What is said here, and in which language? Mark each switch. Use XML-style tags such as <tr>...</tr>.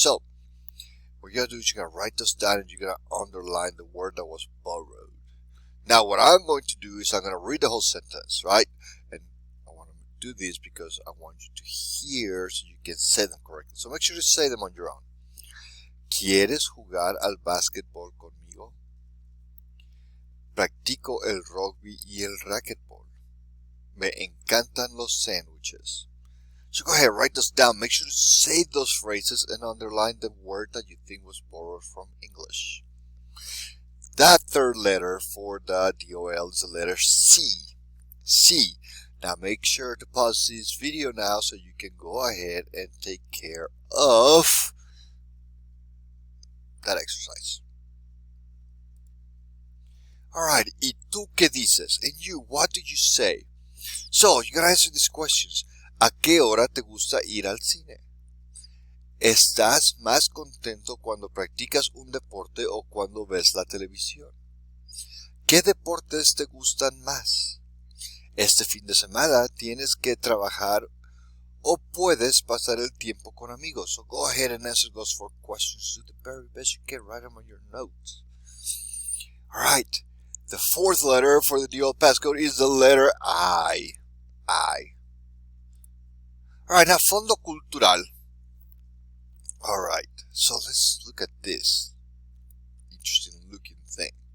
<en>So, what you gotta do is you're gonna write this down and you're gonna underline the word that was borrowed. Now, what I'm going to do is I'm gonna read the whole sentence, right? And I want to do this because I want you to hear so you can say them correctly. So make sure to say them on your own.</en> <es>¿Quieres jugar al básquetbol conmigo? Practico el rugby y el racquetball. Me encantan los sándwiches.</es> <en>So go ahead, write those down. Make sure to save those phrases and underline the word that you think was borrowed from English. That third letter for the DOL is the letter C. C. Now make sure to pause this video now so you can go ahead and take care of that exercise. Alright,</en> <es>¿y tú qué dices?</es> <en>And you, what do you say? So, you gotta answer these questions.</en> <es>¿A qué hora te gusta ir al cine? ¿Estás más contento cuando practicas un deporte o cuando ves la televisión? ¿Qué deportes te gustan más? Este fin de semana tienes que trabajar o puedes pasar el tiempo con amigos.</es> <en>So go ahead and answer those 4 questions to the very best you can. Write them on your notes. Alright, the fourth letter for the DOL passcode is the letter I. I. Alright, now Fondo Cultural. Alright, so let's look at this interesting looking thing.</en>